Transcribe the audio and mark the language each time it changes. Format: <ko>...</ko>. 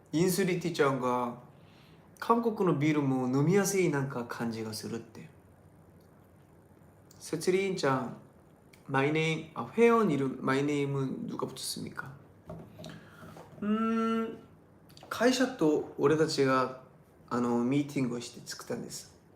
<ja>インスリティちゃんが韓国のビールも飲みやすいなんか感じがするって。</ja> <ko>セツリンちゃん、회원 이름 마이네임은 누가 붙였습니까?</ko> <ja>会社と俺たちがミーティングをして作ったんです。</ja>